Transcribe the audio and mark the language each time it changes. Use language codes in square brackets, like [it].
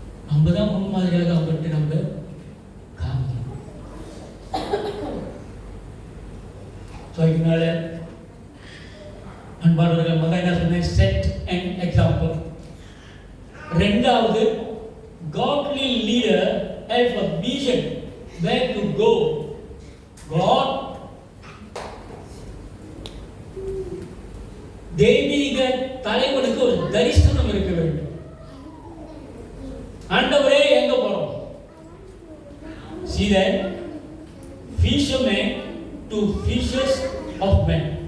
[ta] நம்ம தான் முன்மாதிரியாக அவங்கள்ட்ட நம்ம காமிக்கணும். இதனால அன்பானவர்கள், முதல்ல என்ன சொன்னேன்? [en] Set and example. ரெண்டாவது, godly leader has a vision where to go. [ta] God தெய்வீக தலைவனுக்கு ஒரு தரிசனம் இருக்க வேண்டும். ஆண்டவரே எங்க போறோம்? [en] See that fishermen to fishers of men.